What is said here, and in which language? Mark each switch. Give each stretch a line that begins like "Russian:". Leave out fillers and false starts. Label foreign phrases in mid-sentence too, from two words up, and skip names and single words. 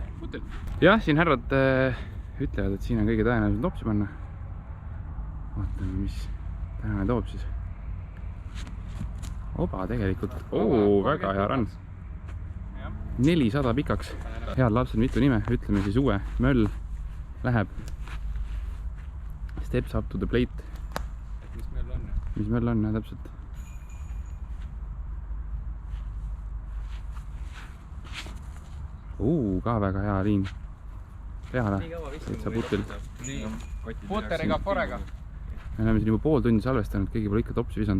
Estonian: Jah, siin härrad ütlevad, et siin on kõige tõenäolisem topsi panna. Vaatame, mis tänane toob siis. Oba tegelikult. Oo, väga hea run. 400 pikaks. Head lapsed, mitu nime. Ütleme siis uue. Möll läheb.
English: Steps up to the plate.
Estonian: Mis möll on, täpselt. Ka väga hea liin. Peale. Täitsa putil. Puteriga, forega. Me oleme siin juba pool tundi salvestanud, keegi pole ikka topsi visanud.